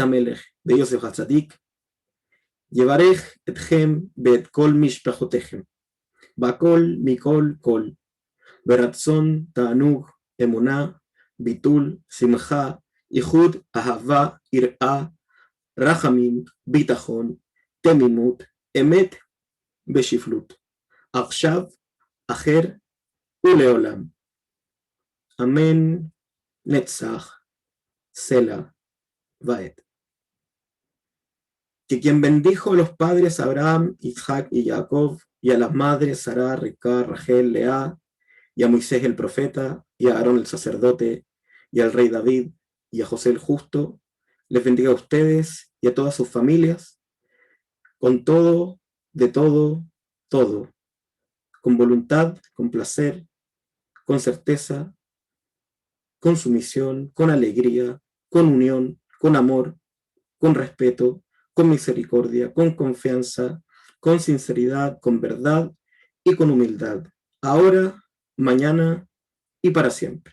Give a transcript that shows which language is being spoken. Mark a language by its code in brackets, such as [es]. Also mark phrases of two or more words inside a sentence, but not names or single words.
[he] המלך ויוסף הצדיק, יברך אתכם ואת כל משפחותיכם, בכל מכל כל, ברצון, תענוג, אמונה, ביטול, שמחה, איחוד, אהבה, יראה, רחמים, ביטחון, תמימות, אמת בשפלות, עכשיו, אחר ולעולם. אמן, נצח, סלע, ועד. [es] Que quien bendijo a los padres Abraham, Isaac y Jacob, y a las madres Sara, Rebeca, Rachel, Lea, y a Moisés el profeta, y a Aarón el sacerdote, y al rey David, y a José el justo, les bendiga a ustedes y a todas sus familias, con todo, de todo, todo, con voluntad, con placer, con certeza, con sumisión, con alegría, con unión, con amor, con respeto, con misericordia, con confianza, con sinceridad, con verdad y con humildad, ahora, mañana y para siempre.